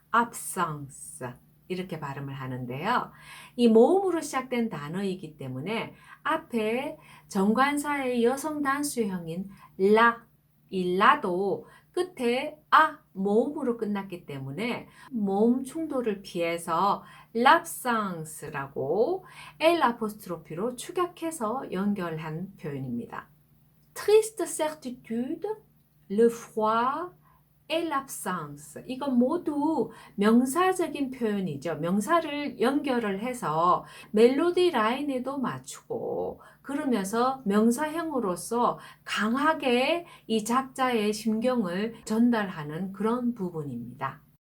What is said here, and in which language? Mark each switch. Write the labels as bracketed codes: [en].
[ko] absence 이렇게 발음을 하는데요. 이 모음으로 시작된 단어이기 때문에 앞에 정관사의 여성 단수형인 라, 이 라도 끝에 모음으로 끝났기 때문에 모음 충돌을 피해서 l'absence라고 L 아포스트로피로 축약해서 연결한 표현입니다. [fr] Triste certitude, le froid et l'absence. [ko] 이건 모두 명사적인 표현이죠. 명사를 연결을 해서 멜로디 라인에도 맞추고 그러면서 명사형으로서 강하게 이 작자의 심경을 전달하는 그런 부분입니다.